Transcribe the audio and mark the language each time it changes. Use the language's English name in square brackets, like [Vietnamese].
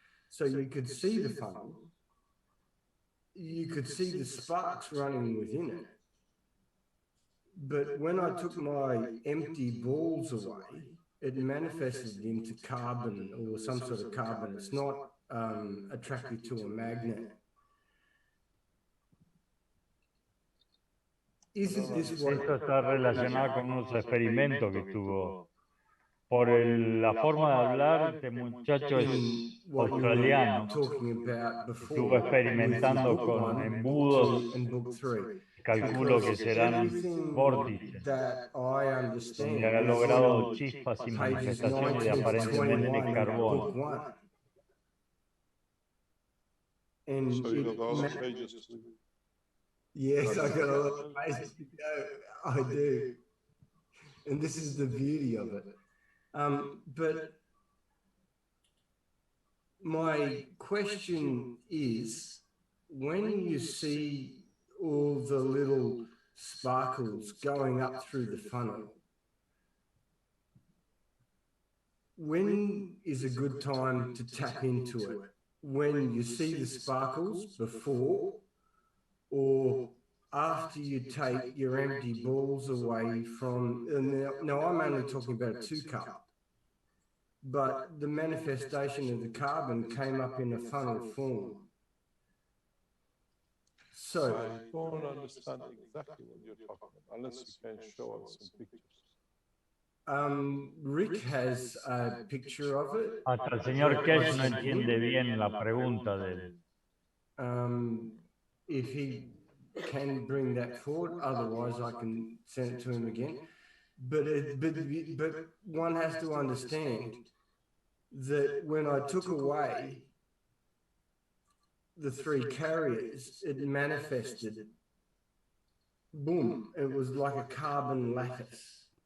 [English] So you could see the funnel, you could see the sparks running within it. But when I took my empty balls away, it manifested into carbon or some sort of carbon. It's not attracted to a magnet. Isn't this what... [Spanish] Esto está relacionado con unos experimentos que tuvo. Por la forma de hablar, este muchacho es australiano. Estuvo experimentando con embudos. Calculo que serán vórtices, donde ha logrado chispas y manifestaciones de aparentemente carbón. [English] So you got all the pages to Yes, I got a lot of places to go. I do. And this is the beauty of it. But my question is, when you see all the little sparkles going up through the funnel, when is a good time to tap into it? When you see the sparkles before, or after you take your empty balls away from... Now I'm only talking about a 2-cup, but the manifestation of the carbon came up in a funnel form. So I don't understand exactly what you're talking about, unless you can show us some pictures. Rick has a picture of it. [Spanish] Hasta el señor Cash no entiende bien la pregunta de él. [English] If he can bring that forward, otherwise I can send it to him again. But one has to understand that when I took away the 3 carriers, it manifested, boom, it was like a carbon lattice.